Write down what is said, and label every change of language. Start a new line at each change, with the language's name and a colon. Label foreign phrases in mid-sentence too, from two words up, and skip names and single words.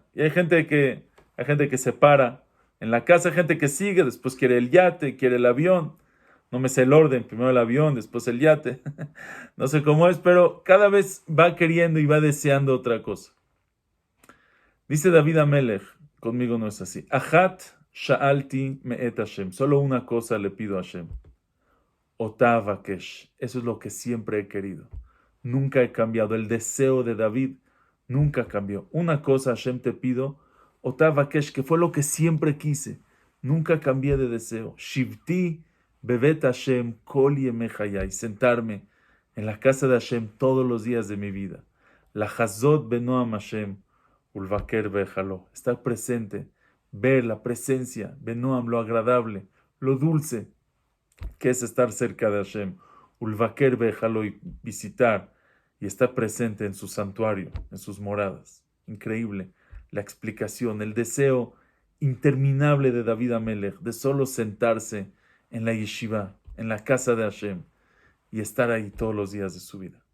Spanish: Y hay gente que se para en la casa, hay gente que sigue, después quiere el yate, quiere el avión. No me sé el orden, primero el avión, después el yate. No sé cómo es, pero cada vez va queriendo y va deseando otra cosa. Dice David Amelech, conmigo no es así.
Hebrew: אחת שאלתי מאת השם.
Spanish: Solo una cosa le pido a Hashem.
Hebrew: אותה אבקש.
Spanish: Eso es lo que siempre he querido. Nunca he cambiado. El deseo de David nunca cambió. Una cosa Hashem te pido,
Hebrew: אותה אבקש,
Spanish: que fue lo que siempre quise. Nunca cambié de deseo.
Hebrew: שבתי בבית השם כל ימי חיי,
Spanish: sentarme en la casa de Hashem todos los días de mi vida.
Hebrew: לחזות בנועם השם, ולבקר בהיכלו,
Spanish: estar presente, ver la presencia, benoam, lo agradable, lo dulce, que es estar cerca de Hashem,
Hebrew: ולבקר בהיכלו,
Spanish: y visitar y estar presente en su santuario, en sus moradas. Increíble la explicación, el deseo interminable de David Amelech, de solo sentarse en la yeshiva, en la casa de Hashem, y estar ahí todos los días de su vida.